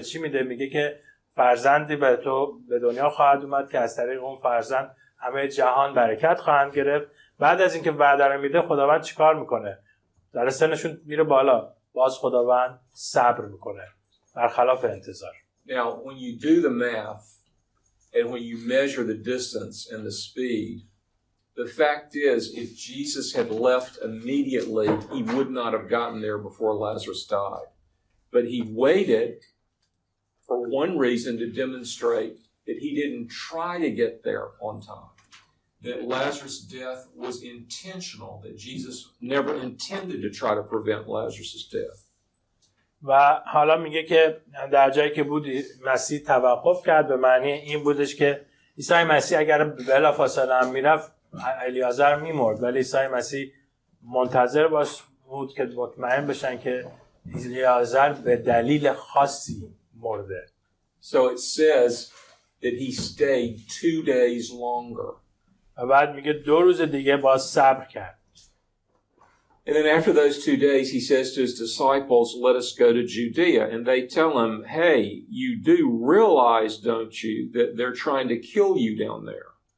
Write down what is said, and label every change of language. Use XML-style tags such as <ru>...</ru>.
<fa>چی میده؟ میگه که فرزندی به تو به دنیا خواهد اومد که از طریق اون فرزند همه جهان برکت خواهند گرفت. بعد از اینکه وعده رو میده خداوند چیکار میکنه؟ در سنشون میره بالا، باز خداوند صبر میکنه برخلاف انتظار.</fa> <en>Now, when you do the math and when you measure the distance and the speed, the fact is, if Jesus had left immediately, he would not have gotten there before Lazarus died. But he waited for one reason to demonstrate that he didn't try to get there on time. That Lazarus' death was intentional, that Jesus never intended to try to prevent Lazarus' death.</en> <fa>و حالا میگه که در جایی که بود مسیح توقف کرد به معنی این بودش که عیسی مسیح اگر بلافاصله هم میرفت الیازر میمرد، ولی عیسی مسیح منتظر بود که مطمئن بشن که الیازر به دلیل خاصی مرده.</fa> <en>So it says that he stayed 2 days longer.</en> <fa>و بعد میگه 2 روز دیگه باز صبر کرد.</fa> <en>And then after those 2 days, he says to his disciples, let us go to Judea. And they tell him, hey, you do realize, don't you, that they're trying to kill you down there.</en>